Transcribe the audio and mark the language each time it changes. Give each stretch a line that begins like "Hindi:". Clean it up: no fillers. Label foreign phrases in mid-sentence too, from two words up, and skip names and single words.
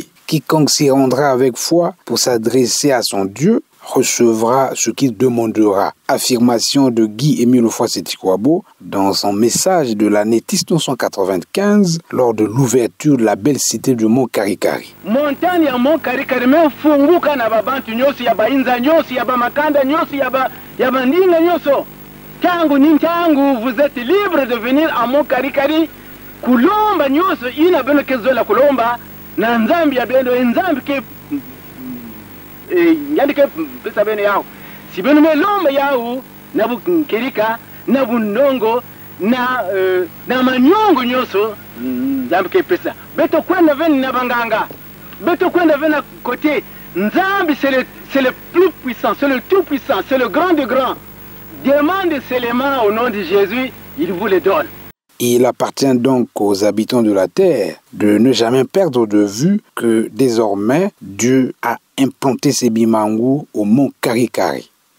French: Quiconque s'y rendra avec foi pour s'adresser à son Dieu recevra ce qu'il demandera. Affirmation de Guy-Émile Ofoa-Seti-Kouabo dans son message de l'année 1995 lors de l'ouverture de la belle cité du mont Karikari.
Kituba (Democratic Republic of Congo): Montagne ya mont Karikari mefunguka na babantu nyosi ya bainza nyosi ya bamakanda nyosi ya bandinga nyoso. Tangu ni tangu,
French: vous êtes libre de venir à mont Karikari.
Kituba (Democratic Republic of Congo): Kulomba nyoso ina beno kezola kulomba na nzambi ya beno nzambi ke yandike pesa bene yao si beno melomba yao na bukirika na bunongo na manyongo nyoso nzambi ke pesa beto kwenda veni na banganga beto kwenda veni na côté nzambi
French: c'est le plus puissant, c'est le tout puissant, c'est le grand de grand. Demande seulement au nom de Jésus, il vous le donne. Il appartient donc aux habitants de la terre de ne jamais perdre de vue que désormais Dieu a implanté ses bimangu au mont Karikari.